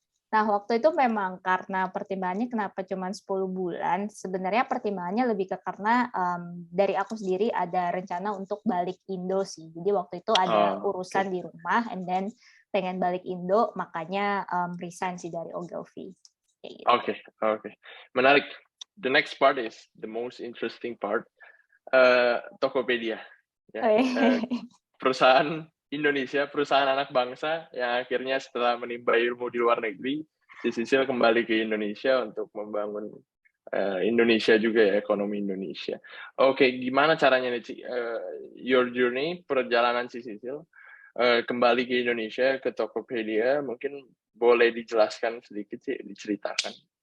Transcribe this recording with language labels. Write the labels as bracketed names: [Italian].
[Indonesian] Nah, waktu itu memang karena pertimbangannya kenapa cuma 10 bulan, sebenarnya pertimbangannya lebih ke karena dari aku sendiri ada rencana untuk balik Indo sih. Jadi waktu itu ada urusan di rumah, [English] and then [Indonesian] pengen balik Indo, makanya resign sih dari Ogilvy. Gitu. Oke. Menarik. [English] The next part is the most interesting part. [Indonesian] Tokopedia. Ya. Perusahaan Indonesia, perusahaan anak bangsa yang akhirnya setelah menimba ilmu di luar negeri, si Sisil kembali ke Indonesia untuk membangun Indonesia juga ya, ekonomi Indonesia. Oke, gimana caranya nih, Ci? [English] Your journey, [Indonesian] perjalanan si Sisil kembali ke Indonesia, ke Tokopedia, mungkin boleh dijelaskan sedikit sih, diceritakan.